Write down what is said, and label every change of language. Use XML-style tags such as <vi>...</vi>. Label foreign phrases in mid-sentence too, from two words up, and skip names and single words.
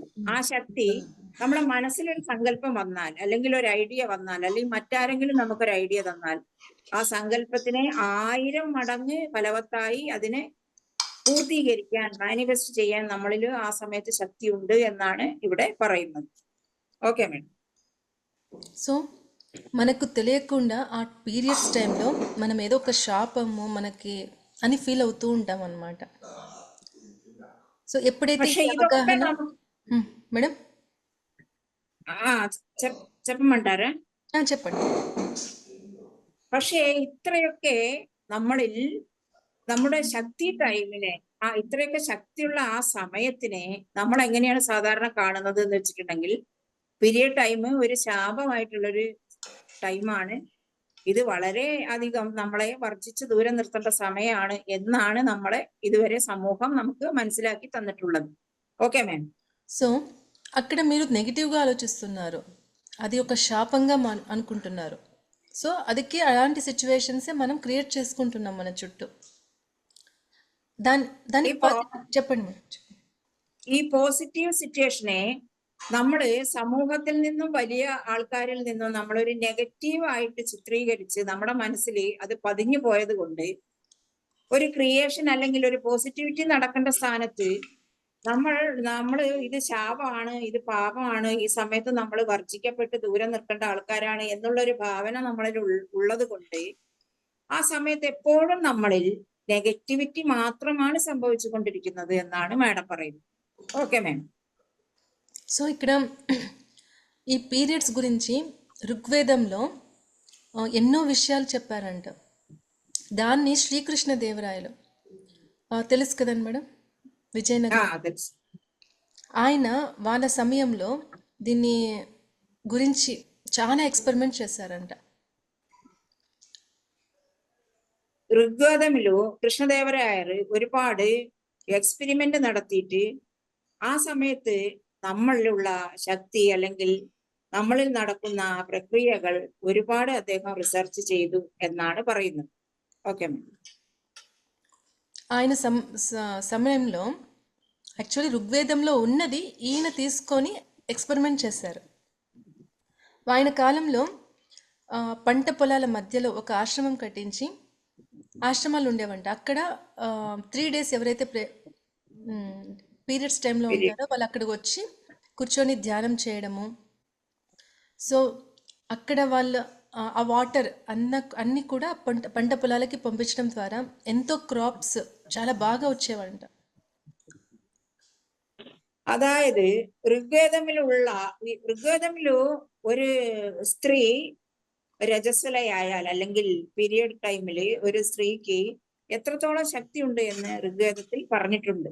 <ml>ആ ശക്തി നമ്മുടെ മനസ്സിലൊരു സങ്കല്പം വന്നാൽ അല്ലെങ്കിൽ ഒരു ഐഡിയ വന്നാൽ അല്ലെങ്കിൽ മറ്റാരെങ്കിലും നമുക്കൊരു ഐഡിയ തന്നാൽ ആ സങ്കല്പത്തിനെ 1000 മടങ്ങ് ഫലവത്തായി അതിനെ പൂർത്തീകരിക്കാൻ, മാനിഫെസ്റ്റ് ചെയ്യാൻ നമ്മളിൽ ആ സമയത്ത് శక్తి ഉണ്ട് എന്നാണ് ഇവിടെ പറയുന്നത്.</ml> <te>ఓకే మేడం. సో మనకు తెలియకుండా ఆ పీరియడ్స్ టైంలో మనం ఏదో ఒక శాపము మనకి అని ఫీల్ అవుతూ ఉంటాం అన్నమాట. సో ఎప్పుడైతే అవగాహన మేడం చెప్పమంటారా? చెప్పండి.</te> <ml>പക്ഷേ ഇത്രയൊക്കെ നമ്മളിൽ നമ്മുടെ ശക്തി ടൈമിനെ, ഇത്രയൊക്കെ ശക്തിയുള്ള ആ സമയത്തിനെ നമ്മൾ എങ്ങനെയാണ് സാധാരണ കാണുന്നത് എന്ന് വെച്ചിട്ടുണ്ടെങ്കിൽ, പീരിയഡ് ടൈം ഒരു ശാപമായിട്ടുള്ളൊരു ടൈമാണ്. ഇത് വളരെ അധികം നമ്മളെ വർജിച്ച് ദൂരം നിർത്തേണ്ട സമയമാണ് എന്നാണ് നമ്മളെ ഇതുവരെ സമൂഹം നമുക്ക് മനസ്സിലാക്കി తന്നിട്ടുള്ളത്.</ml> <te>ఓకే మ్యామ్. సో అక్కడ మీరు నెగిటివ్గా ఆలోచిస్తున్నారు, అది ఒక శాపంగా అనుకుంటున్నారు. సో అదికి అలాంటి సిచ్యువేషన్సే మనం క్రియేట్ చేసుకుంటున్నాం మన చుట్టూ. దాని చెప్పండి.</te> <ml>ഈ പോസിറ്റീവ് സിറ്റുവേഷനെ നമ്മള് സമൂഹത്തിൽ നിന്നും വലിയ ആൾക്കാരിൽ നിന്നും നമ്മളൊരു നെഗറ്റീവ് ആയിട്ട് ചിത്രീകരിച്ച് നമ്മുടെ മനസ്സിൽ അത് പതിഞ്ഞു പോയത് കൊണ്ട് ഒരു ക്രിയേഷൻ അല്ലെങ്കിൽ ഒരു പോസിറ്റിവിറ്റി നടക്കേണ്ട സ്ഥാനത്ത് നമ്മൾ ഇത് ശാപമാണ്, ഇത് പാപമാണ്, ഈ സമയത്ത് നമ്മൾ വർജിക്കപ്പെട്ട് ദൂരം നിൽക്കേണ്ട ആൾക്കാരാണ് എന്നുള്ളൊരു ഭാവന നമ്മളിൽ ഉള്ളത് കൊണ്ട് ആ സമയത്ത് എപ്പോഴും നമ്മളിൽ നെഗറ്റിവിറ്റി മാത്രമാണ് സംഭവിച്ചു കൊണ്ടിരിക്കുന്നത് എന്നാണ് മാഡം പറയുന്നത്.</ml> <te>ఓకే మ్యామ్. సో ఇక్కడ ఈ పీరియడ్స్ గురించి ఋగ్వేదంలో ఎన్నో విషయాలు చెప్పారంట. దాన్ని శ్రీకృష్ణదేవరాయలు తెలుసు కదండి మేడం, విజయనగరం, ఆయన వాళ్ళ సమయంలో దీన్ని గురించి చాలా ఎక్స్పెరిమెంట్ చేశారంట.</te> <ml>ഋഗ്വേദമിലു കൃഷ്ണദേവരായർ ഒരുപാട് എക്സ്പെരിമെന്റ് നടത്തിയിട്ട് ആ സമയത്ത് നമ്മളിലുള്ള ശക്തി അല്ലെങ്കിൽ നമ്മളിൽ നടക്കുന്ന പ്രക്രിയകൾ ഒരുപാട് അദ്ദേഹം റിസർച്ച് ചെയ്തു എന്നാണ് പറയുന്നത്.</ml> <te>ఓకే ఆయన సమయంలో యాక్చువల్లీ ఋగ్వేదంలో ఉన్నది ఈయన తీసుకొని ఎక్స్పెరిమెంట్ చేశారు. ఆయన కాలంలో పంట పొలాల మధ్యలో ఒక ఆశ్రమం కట్టించి ఆశ్రమాలు ఉండేవంట. అక్కడ 3 days ఎవరైతే పీరియడ్స్ టైంలో ఉంటారో వాళ్ళు అక్కడికి వచ్చి కూర్చొని ధ్యానం చేయడము. సో అక్కడ వాళ్ళు ఆ వాటర్ అన్నీ కూడా పంట పొలాలకి పంపించడం ద్వారా ఎంతో క్రాప్స్ చాలా బాగా వచ్చేవంట.</te> <ml>അതായത് ഋഗ്വേദമിലു ഒരു സ്ത്രീ രജസ്വലയായാൽ അല്ലെങ്കിൽ പീരിയഡ് ടൈമിൽ ഒരു സ്ത്രീക്ക് എത്രത്തോളം ശക്തി ഉണ്ട് എന്ന് ഋഗ്വേദത്തിൽ പറഞ്ഞിട്ടുണ്ട്.</ml>